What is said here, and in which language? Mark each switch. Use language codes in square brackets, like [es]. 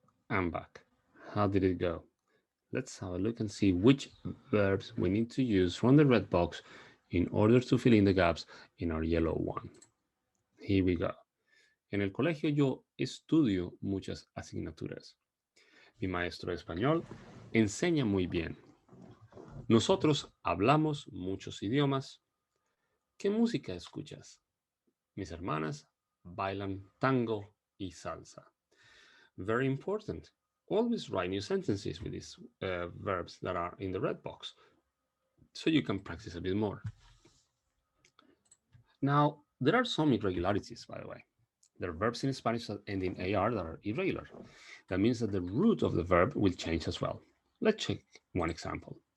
[es] I'm back. How did it go? Let's have a look and see which verbs we need to use from the red box in order to fill in the gaps in our yellow one. Here we go. En el colegio yo estudio muchas asignaturas. Mi maestro de español enseña muy bien. Nosotros hablamos muchos idiomas. ¿Qué música escuchas? Mis hermanas bailan tango y salsa. [en] Very important. Always write new sentences with these verbs that are in the red box so you can practice a bit more. Now, there are some irregularities, by the way. There are verbs in Spanish that end in AR that are irregular. That means that the root of the verb will change as well. Let's check one example.